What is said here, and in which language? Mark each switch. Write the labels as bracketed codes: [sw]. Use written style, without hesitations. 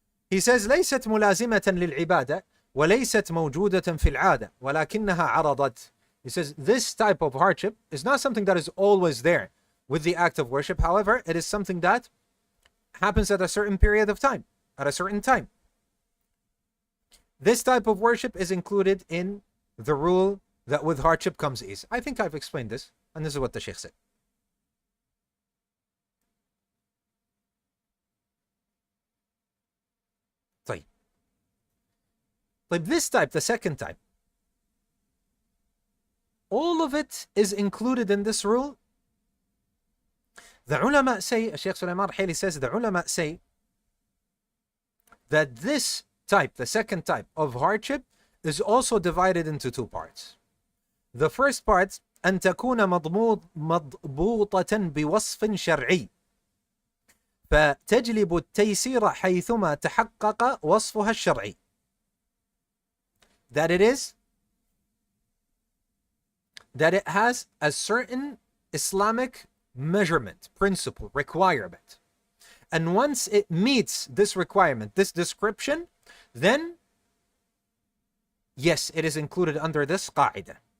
[en] He says [ar] ليست ملازمة للعبادة وليست موجودة في العادة ولكنها عرضت. [en] He says this type of hardship is not something that is always there with the act of worship. However, it is something that happens at a certain period of time, at a certain time. This type of worship is included in the rule that with hardship comes ease. I think I've explained this, and this is what the Shaykh said. Like this type, the second type, all of it is included in this rule. The ulama say, Shaykh Sulayma says, the ulama say that this type, the second type of hardship, is also divided into two parts. The first part, [ar] أن تكون مضبوطة بوصف شرعي فتجلب التيسير حيثما تحقق وصفها الشرعي. [en] That it has a certain Islamic measurement, principle, requirement. And once it meets this requirement, this description, then yes, it is included under this qa'idah.